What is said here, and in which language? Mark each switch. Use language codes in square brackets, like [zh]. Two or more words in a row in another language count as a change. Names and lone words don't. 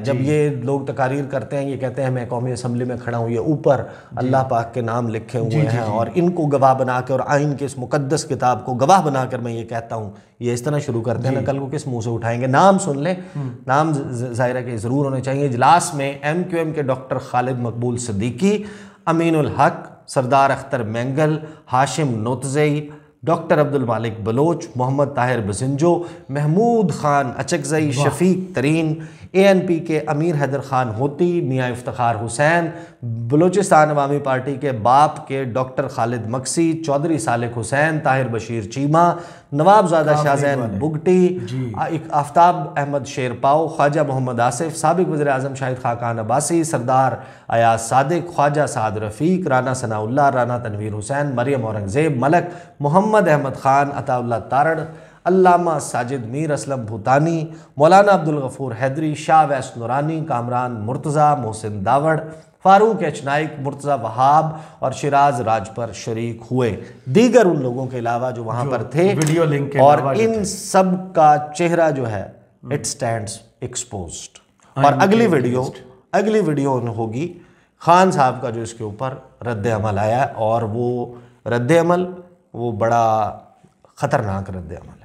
[ur] جب یہ لوگ تقاریر کرتے ہیں، یہ کہتے ہیں میں قومی اسمبلی میں کھڑا ہوں، یہ اوپر اللہ پاک کے نام لکھے ہوئے ہیں اور ان کو گواہ بنا کے، اور آئین کے اس مقدس کتاب کو گواہ بنا کر میں یہ کہتا ہوں، یہ اس طرح شروع کرتے ہیں نا، کل کو کس منہ سے اٹھائیں گے? نام سن لے، نام ظاہر ہے کہ ضرور ہونے چاہیے. اجلاس میں MQM کے ڈاکٹر خالد مقبول صدیقی، امین الحق, سردار اختر مینگل، ہاشم نوتیزئی، ڈاکٹر عبدالمالک بلوچ، محمد طاہر بزنجو، محمود خان اچکزئی, شفیق ترین، ANP کے امیر حیدر خان ہوتی، میاں افتخار حسین، بلوچستان عوامی پارٹی کے باپ کے ڈاکٹر خالد مگسی، چوہدری سالک حسین، طاہر بشیر چیمہ، نوابزادہ شاہ زین بگٹی، آفتاب احمد شیرپاؤ، خواجہ محمد آصف، سابق وزیر اعظم شاہد خاقان عباسی، سردار ایاز صادق، خواجہ سعد رفیق، رانا ثناءاللہ، رانا تنویر حسین، مریم اورنگزیب ملک، محمد احمد خان، عطاءاللہ تارڑ، علامہ ساجد میر اسلم بھوتانی، مولانا عبدالغفور حیدری، شاہ اویس نورانی، کامران مرتضیٰ، محسن داوڑ، فاروق ایچ نائیک، مرتضیٰ وہاب اور شیراز راج پر شریک ہوئے. دیگر ان لوگوں کے علاوہ جو وہاں پر تھے, ویڈیو لنک کے اور ان سب کا چہرہ جو ہے [en] It stands exposed. [ur] اور اگلی ویڈیو ہوگی خان صاحب کا جو اس کے اوپر رد عمل آیا، اور وہ رد عمل وہ بڑا خطرناک رد عمل ہے.